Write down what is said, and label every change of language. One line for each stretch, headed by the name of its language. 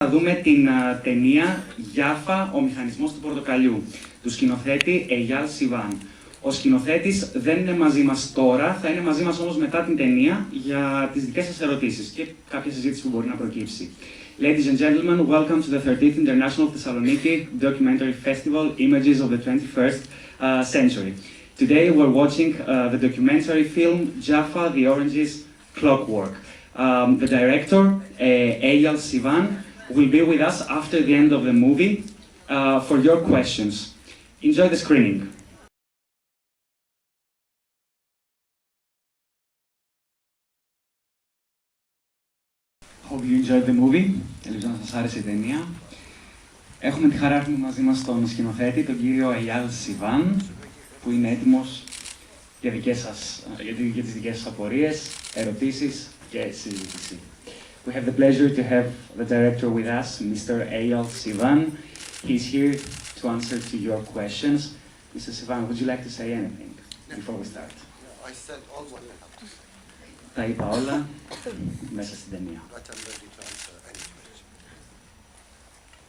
Greek: δούμε την ταινία «Γιάφα, ο μηχανισμός του πορτοκαλιού» του σκηνοθέτη Eyal Sivan. Ο σκηνοθέτης δεν είναι μαζί μας τώρα, θα είναι μαζί μας όμως μετά την ταινία για τις δικές σας ερωτήσεις και κάποια συζήτηση που μπορεί να προκύψει.
English: Ladies and gentlemen, welcome to the 13th International Thessaloniki Documentary Festival, Images of the 21st Century. Today we're watching the documentary film Jafa, the Orange's Clockwork. The director, Eyal Sivan, will be with us after the end of the movie for your questions. Enjoy the screening. Hope you enjoyed the movie.
Greek: Ελπίζω να σας άρεσε η ταινία. Έχουμε τη χαρά να έχουμε μαζί μας τον σκηνοθέτη, τον κύριο Eyal Sivan, που είναι έτοιμος για τις δικές σας απορίες, ερωτήσεις και συζήτηση.
English: We have the pleasure to have the director with us, Mr. Eyal Sivan. He's here to answer to your questions. Mr. Sivan, would you like to say anything before we start? I said all what I have to say.
Greek: Τα είπα όλα μέσα στην ταινία.
English: But I'm ready to answer any question.